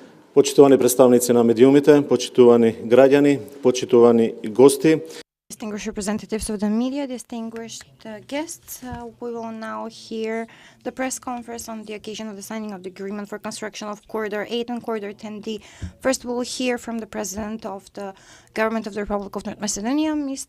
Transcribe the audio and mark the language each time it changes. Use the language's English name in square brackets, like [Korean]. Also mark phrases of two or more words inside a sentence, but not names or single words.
[Macedonian] Почитувани представници на медиумите, почитувани граѓани, почитувани гости. [English] Distinguished representatives of the media, distinguished guests, we will now hear the press conference on the occasion of the signing of the agreement for construction of Corridor 8 and Corridor 10D. First, we will hear from the President of the Government of the Republic of North Macedonia, Mr.